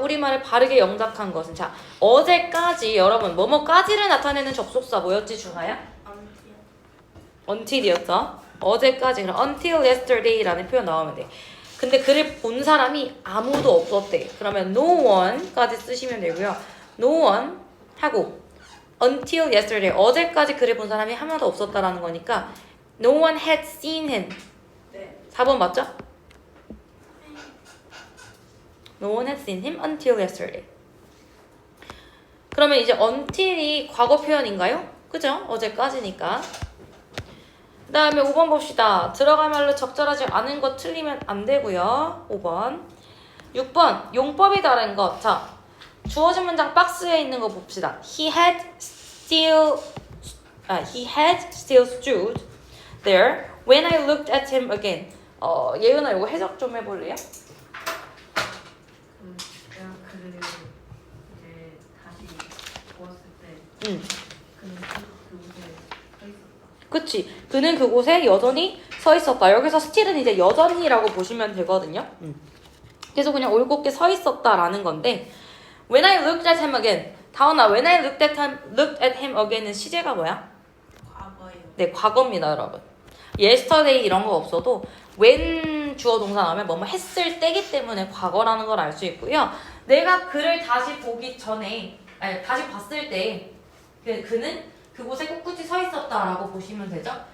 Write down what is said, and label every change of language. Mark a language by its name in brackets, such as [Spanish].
[Korean] 우리말을 바르게 영작한 것은 자 어제까지 여러분 뭐뭐까지를 나타내는 접속사 뭐였지 중하야? until이었죠. 어제까지 그럼 [English] until yesterday [Korean] 라는 표현 나오면 돼. 근데 글을 본 사람이 아무도 없었대. 그러면 no one까지 쓰시면 되고요. no one 하고 [English] until yesterday [Korean] 어제까지 글을 본 사람이 하나도 없었다라는 거니까 [English] no one had seen him. [Korean] 네. 4번 맞죠? [English] No one had seen him until yesterday. [Korean] 그러면 이제 until이 과거 표현인가요? 그죠? 어제까지니까. 그 다음에 5번 봅시다. 들어갈 말로 적절하지 않은 거 틀리면 안 되고요. 5번. 6번. 용법이 다른 것. 자, 주어진 문장 박스에 있는 거 봅시다. [English] He had still stood there when I looked at him again. [Korean] 예은아 이거 해석 좀 해볼래요? 내가 글을 이제 다시 보았을 때 응. 그는 그곳에 서 있었다. 그치. 그는 그곳에 여전히 서 있었다. 여기서 still은 이제 여전히라고 보시면 되거든요. 그래서 그냥 올곧게 서 있었다라는 건데 [English] When I looked at him again. [Korean] 다원아, [English] when I looked at him again [Korean] 은 시제가 뭐야? 과거예요. 네, 과거입니다, 여러분. yesterday 이런 거 없어도 when 주어 동사 나오면 뭐뭐 했을 때기 때문에 과거라는 걸 알 수 있고요. 내가 그를 다시 보기 전에, 다시 봤을 때 그는 그곳에 꿋꿋이 서 있었다라고 보시면 되죠.